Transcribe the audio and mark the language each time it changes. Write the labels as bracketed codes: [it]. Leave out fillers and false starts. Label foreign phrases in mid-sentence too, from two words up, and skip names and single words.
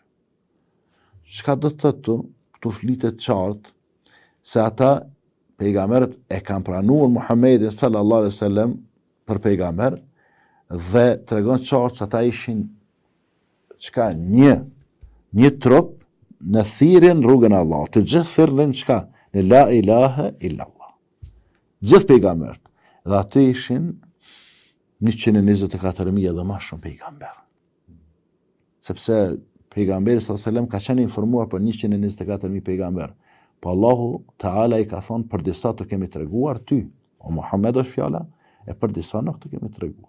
[sq] Çka do të thotë tu flitet qartë se ata pejgamberët e kanë pranuar Muhammedin [ar] صلى الله عليه وسلم [sq] për pejgamber dhe tregon qartë se ata ishin çka një trup në thirrjen rrugën e Allahut. Të gjithë thirrën çka? Në [ar] لا إله إلا الله. [sq] Gjithë pejgamberët. Dhe aty ishin 124.000 dhe më shumë pejgamber. Sepse pejgamberi [ar] صلى الله عليه وسلم [sq] ka qenë informuar për 124.000 pejgamber. Po Allahu Teala i ka thonë për disa të kemi treguar ty, o Muhammed është fjala, e për disa nuk të kemi treguar.